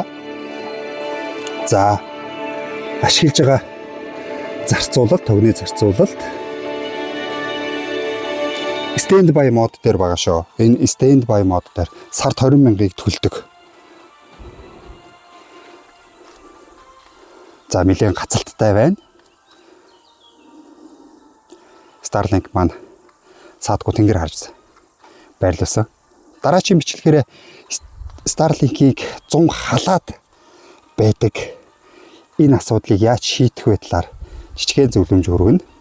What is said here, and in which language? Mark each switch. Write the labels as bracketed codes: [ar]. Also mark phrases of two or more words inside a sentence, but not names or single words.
[mn] За ашиглаж байгаа зарцуулалт, тогны зарцуулалт [en] stand by [mn] мод дээр байгаа шүү. Энэ [en] stand by [mn] мод дээр сард 20,000-ыг төлдөг. За нэлээд гацалттай байна. Starlink маань саадгүй тэнгэр харж байрлуулсан. Дараагийн бичлэгээр Starlink-ийг 100 халаад байдаг энэ асуудлыг яаж шийдэх вэ талаар жижигхэн зөвлөмж өргөнө.